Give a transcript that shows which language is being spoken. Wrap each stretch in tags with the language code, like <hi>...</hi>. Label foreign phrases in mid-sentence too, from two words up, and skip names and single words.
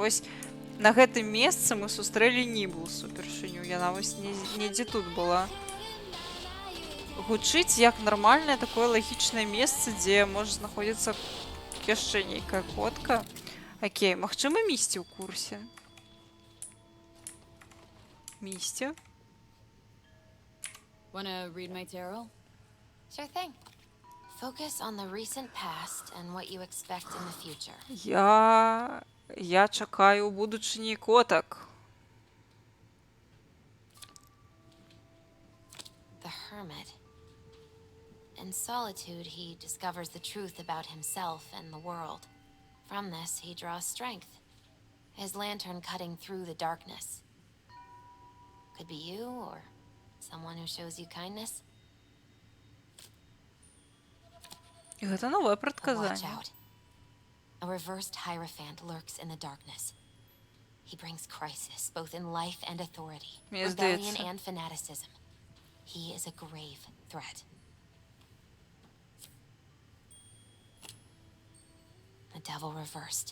<be>Вось На гэтым месцы мы сустрэлі Ніблус упершыню. Яна вось недзе тут была. Гучыць як нармальнае такое лагічнае месца, дзе можа знаходзіцца яшчэ нейкая котка. Окей, магчыма, Місці ў курсе. Місці?</be> <en>Wanna read my tarot? Sure thing. Focus on the recent past and what you expect in the future.</en> <be>Я чакаю ў будучыні котак.</be> <en>The Hermit. In solitude, he discovers the truth about himself and the world. From this, he draws strength. His lantern cutting through the darkness. Could be you, or someone who shows you kindness.</en> <be>Гэта новае</be> <en>Watch</en> <be>прадказанне.</be> <en>out. A reversed Hierophant lurks in the darkness. He brings crisis, both in life and authority.</en> <be>Мне</be> <en>Rebellion</en> <be>здаецца.</be> <en>and fanaticism. He is a grave threat. The devil reversed.</en>